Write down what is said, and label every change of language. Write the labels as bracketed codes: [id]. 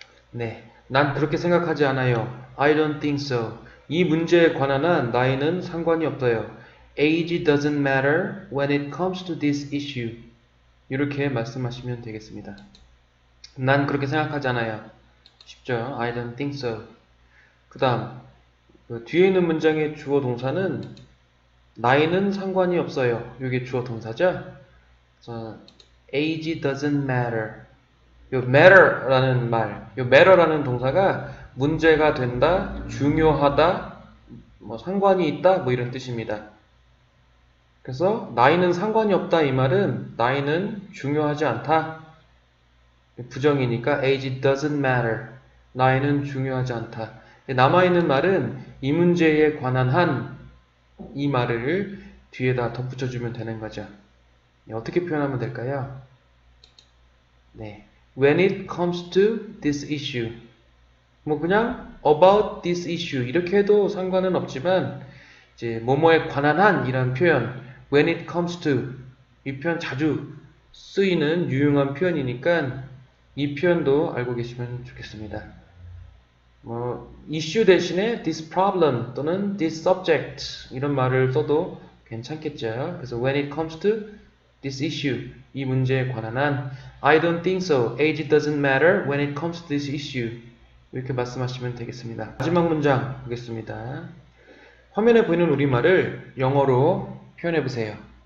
[ko] 네, 난 그렇게 생각하지 않아요. [en] I don't think so. [ko] 이 문제에 관한 한 나이는 상관이 없어요. [en] Age doesn't matter when it comes to this issue. [ko] 이렇게 말씀하시면 되겠습니다. 난 그렇게 생각하지 않아요. 쉽죠? [en] I don't think so. [ko] 그 다음, 뒤에 있는 문장의 주어 동사는 나이는 상관이 없어요. 이게 주어 동사죠? 그래서 [en] age doesn't matter. [ko] 요 matter라는 말, 요 matter라는 동사가 문제가 된다, 중요하다, 뭐 상관이 있다, 뭐 이런 뜻입니다. 그래서 나이는 상관이 없다 이 말은 나이는 중요하지 않다. 부정이니까 [en] age doesn't matter. [ko] 나이는 중요하지 않다. 남아있는 말은 이 문제에 관한 한 이 말을 뒤에다 덧붙여주면 되는 거죠. 어떻게 표현하면 될까요? 네. [en] When it comes to this issue. [ko] 뭐 그냥 [en] about this issue [ko] 이렇게 해도 상관은 없지만 이제 뭐뭐에 관한 한 이런 표현 [en] when it comes to [ko] 이 표현 자주 쓰이는 유용한 표현이니까 이 표현도 알고 계시면 좋겠습니다. 뭐 issue 대신에 [en] this problem [ko] 또는 [en] this subject [ko] 이런 말을 써도 괜찮겠죠. 그래서 [en] when it comes to this issue [ko] 이 문제에 관한 한 [en] I don't think so. Age doesn't matter when it comes to this issue. [ko] 이렇게 말씀하시면 되겠습니다. 마지막 문장 보겠습니다. 화면에 보이는 우리말을 영어로 표현해 보세요.